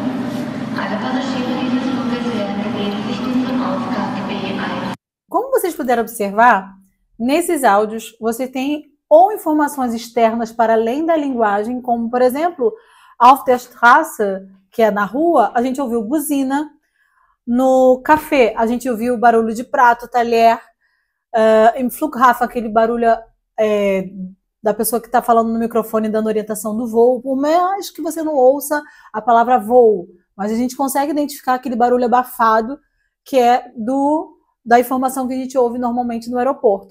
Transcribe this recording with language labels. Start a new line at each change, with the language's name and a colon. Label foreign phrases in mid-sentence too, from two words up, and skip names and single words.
German: Alle Passagiere dieses Fluges werden gebeten, sich nun zum Aufgang B1.
Portuguese: Como vocês puderam observar, nesses áudios você tem ou informações externas para além da linguagem, como, por exemplo,
German: auf der Straße,
Portuguese: que é na rua, a gente ouviu buzina. No café, a gente ouviu barulho de prato, talher. Em Flughafen, aquele barulho da pessoa que está falando no microfone, dando orientação do voo. Por mais que você não ouça a palavra voo, mas a gente consegue identificar aquele barulho abafado que é da informação que a gente ouve normalmente no aeroporto.